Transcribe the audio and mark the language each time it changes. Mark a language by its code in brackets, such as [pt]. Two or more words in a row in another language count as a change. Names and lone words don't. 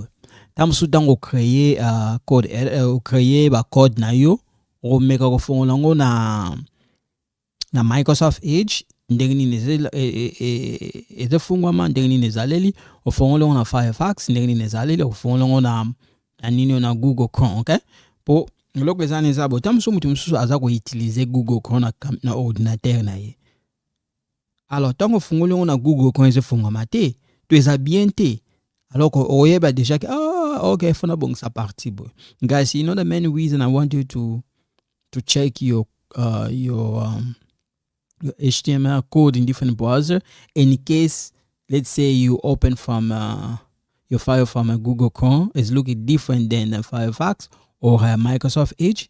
[ln] Tamsu tango [fr] créer code créer [ln] ba code na yo o meka ko fongola ngo na Microsoft Edge ndenge nini ezefungwama ndenge nini ezaleli ofongola ngo na Firefox ndenge nini ezaleli ofongola ngo na nini na Google Chrome. Okay, po loko ezana ezabo tamsu mutu mususu aza ko utiliser Google Chrome na ordinateur na ye. Alors tango ofongola ngo na Google Chrome ezefungwama te to eza bien te. Alors oyeba [fr] déjà que [ln] okay fona bon [fr] sa partie [ln] boy. [en] Guys, you know the main reason I want you to check your HTML code in different browser in case, let's say you open from your file from a Google Chrome is looking different than a Firefox or a Microsoft Edge.